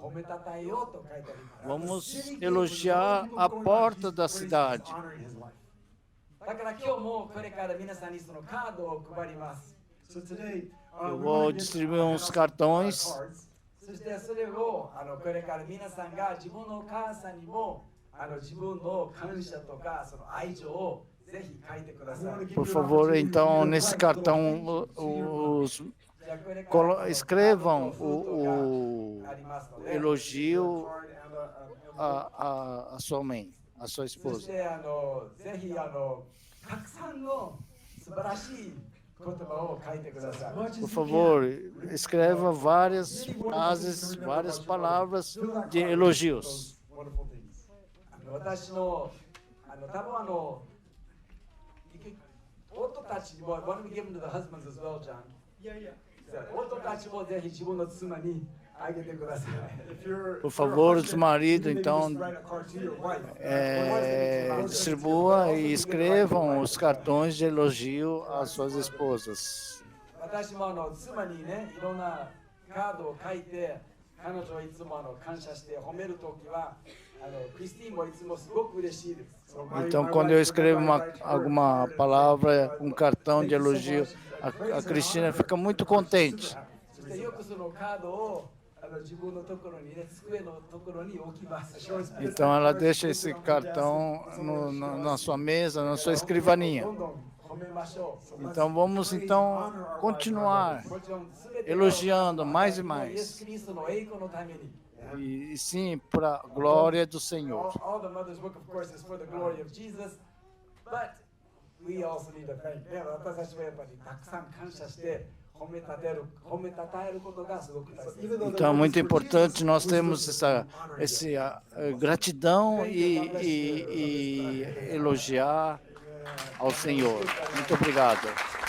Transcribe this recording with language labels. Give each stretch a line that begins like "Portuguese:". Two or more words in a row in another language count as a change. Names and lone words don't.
Japanese: 褒めたたえようと書いてあります。
Portuguese: Vamos elogiar a porta da cidade.
English: Honoring his wife.
Japanese: だから今日もこれから皆さんにそのカードを配ります。
English: So today,
Portuguese: Eu
English: we
Portuguese: vou
English: wanna give
Portuguese: distribuir
English: out
Portuguese: uns cartões.
English: cards.
Japanese: そしてそれをこれから皆さんが自分のお母さんにも自分の感謝とかその愛情をぜひ書いてください。
Portuguese: Por favor, então, nesse cartão, escrevam o elogio
English: Card and a
Portuguese: à sua mãe, à sua
Japanese: そし
Portuguese: esposa.
Japanese: てぜひたくさんの素晴らしい言葉を書いてください。
Portuguese: Por favor, escreva várias frases, várias palavras de elogios.
English: wonderful things.
Japanese: 私の多分夫たちも
English: want to give them to the husbands as well, John.
Japanese: 夫たちもぜひ自分の妻にあげてください。
English: If you're,
Portuguese: Por favor, os maridos,
English: maybe
Portuguese: então,
English: just write a card to your wife.
Portuguese: distribua e escrevam os cartões de elogio às suas esposas.
Japanese: 私も妻にね、いろんなカードを書いて、彼女をいつも感謝して褒めるときは、クリスティーンもいつもすごく嬉しいです。
English: So my
Portuguese: Então,
English: wife
Portuguese: quando eu
English: is
Portuguese: escrevo
English: gonna write her
Portuguese: alguma
English: card
Portuguese: palavra,
English: and,
Portuguese: cartão
English: thank
Portuguese: de
English: you so
Portuguese: elogio,
English: much.
Portuguese: a Cristina fica muito contente.
Japanese: そしてよくそのカードを自分のところにね、机のところに置きます。
Portuguese: Então ela deixa esse cartão na sua mesa, na sua escrivaninha.
Japanese: どんどん褒めましょう。
Portuguese: Então vamos então continuar
Japanese: もちろん全て
Portuguese: elogiando mais e
Japanese: イエ
Portuguese: mais.
Japanese: ス・キリストの栄光のために。
Portuguese: E sim, para a glória do Senhor.
English: All the mother's book, of course, is for the glory of Jesus, but we also need to thank.
Japanese: ね、私たちはやっぱりたくさん感謝して褒めたたえることがすごく大切です。
Portuguese: Então é muito importante nós termos essa gratidão e elogiar ao Senhor. Muito obrigado.